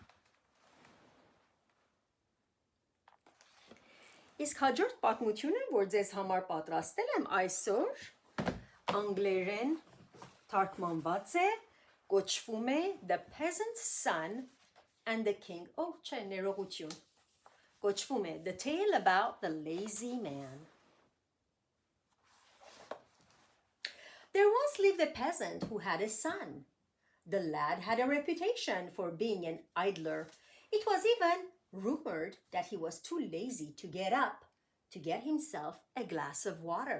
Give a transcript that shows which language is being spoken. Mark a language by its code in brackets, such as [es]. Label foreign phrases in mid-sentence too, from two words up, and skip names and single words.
[hy] Իսկ հաջորդ պատմությունը, որ ձեզ համար պատրաստել եմ այսօր, անգլերեն թարգմանված է, կոչվում է The Peasant's Son and the King, չէ, ներողություն, կոչվում է The Tale About the Lazy Man. [en] There once lived a peasant who had a son. The lad had a reputation for being an idler. It was even rumored that he was too lazy to get up to get himself a glass of water.